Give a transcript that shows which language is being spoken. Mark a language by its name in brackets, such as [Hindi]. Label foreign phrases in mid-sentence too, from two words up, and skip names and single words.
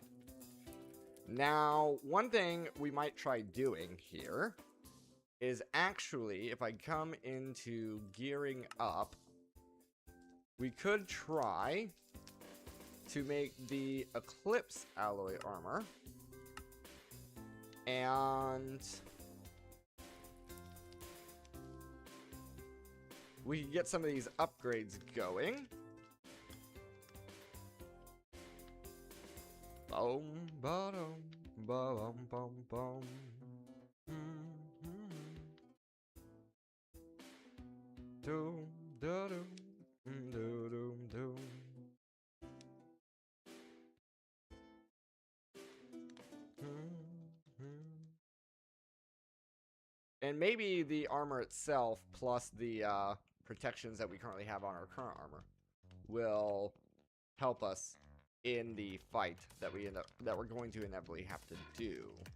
[English] Now, one thing we might try doing here is actually, if I come into gearing up, we could try to make the Eclipse alloy armor. And we can get some of these upgrades going. Boom, ba-dum, ba-dum, bum, bum. Doom, da-dum, doom, doom. And maybe the armor itself, plus the protections that we currently have on our current armor, will help us in the fight that we're going to inevitably have to do.